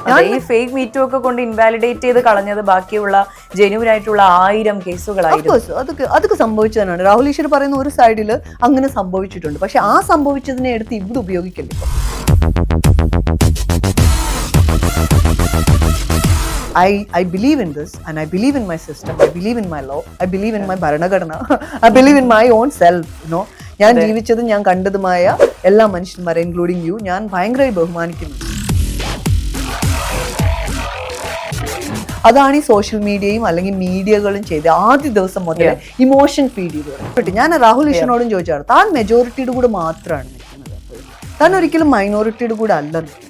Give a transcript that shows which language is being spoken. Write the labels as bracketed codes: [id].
[ml] ഈ fake MeToo ഒക്കെ കൊണ്ട് ഇൻവാലിഡേറ്റ് ചെയ്ത് കളഞ്ഞത് ബാക്കിയുള്ള ജെന്യൂൻ ആയിട്ടുള്ള 1000 കേസുകളായിരുന്നു. അതൊക്കെ സംഭവിച്ചതാണ്. രാഹുൽ ഈശ്വർ പറയുന്ന ഒരു സൈഡിൽ അങ്ങനെ സംഭവിച്ചിട്ടുണ്ട്. പക്ഷെ ആ സംഭവിച്ചതിനെ എടുത്ത് ഇവിടെ ഉപയോഗിക്കില്ല. [en] I believe in this and I believe in my system. I believe in my law. I believe in my Bharanagana. I believe in my own self. [ml] ഞാൻ ജീവിച്ചതും ഞാൻ കണ്ടതുമായ എല്ലാ മനുഷ്യന്മാരെ [en] including you [ml] ഞാൻ ഭയങ്കരമായി ബഹുമാനിക്കുന്നു. അതാണ് ഈ സോഷ്യൽ മീഡിയയും അല്ലെങ്കിൽ മീഡിയകളും ചെയ്ത് ആദ്യ ദിവസം മുതൽ ഇമോഷൻ ഫീഡ് ചെയ്തു. ഞാൻ രാഹുൽ ഈശ്വറിനോടും ചോദിച്ചാണ്, താൻ മെജോറിറ്റിയുടെ കൂടെ മാത്രമാണ് നിൽക്കുന്നത്, താൻ ഒരിക്കലും മൈനോറിറ്റിയുടെ കൂടെ അല്ല.